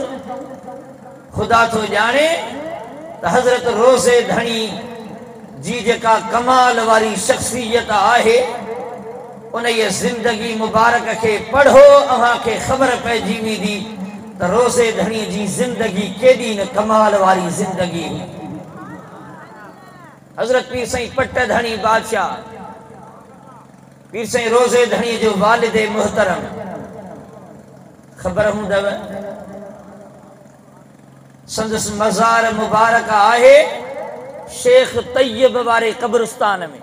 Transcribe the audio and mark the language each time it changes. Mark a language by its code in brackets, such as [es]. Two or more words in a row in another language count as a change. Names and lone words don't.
[sd] ख़ुदा थो ॼाणे त हज़रत रोज़े धणी जी जेका कमाल वारी शख़्सियत आहे, उन जी ज़िंदगी मुबारक खे पढ़ो, अव्हां खे ख़बर पइजी वेंदी तो रोज़े धणी जी जिंदगी केडी न कमाल वाली जिंदगी हुई। हजरत पीर साईं पट धणी बादशाह पीर साईं रोज़े धणी जो वालिद मुहतरम खबर हूंदव संदस मज़ार मुबारक आहे शेख तैयब वारे कब्रिस्तान में।